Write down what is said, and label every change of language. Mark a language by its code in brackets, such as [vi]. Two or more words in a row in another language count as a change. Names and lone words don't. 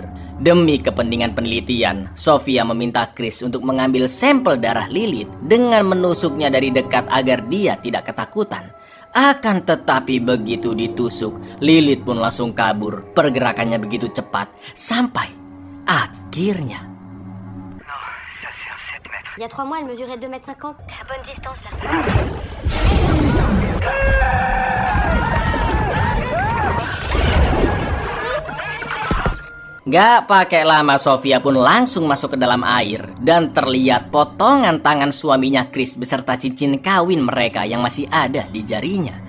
[id] Demi kepentingan penelitian, Sofia meminta Chris untuk mengambil sampel darah Lilith dengan menusuknya dari dekat agar dia tidak ketakutan. Akan tetapi begitu ditusuk, Lilith pun langsung kabur. Pergerakannya begitu cepat sampai akhirnya. [fr] Il y a 3 mois, elle mesurait 2,50 m. À bonne distance là. [id] Gak pakai lama Sofia pun langsung masuk ke dalam air dan terlihat potongan tangan suaminya Chris beserta cincin kawin mereka yang masih ada di jarinya.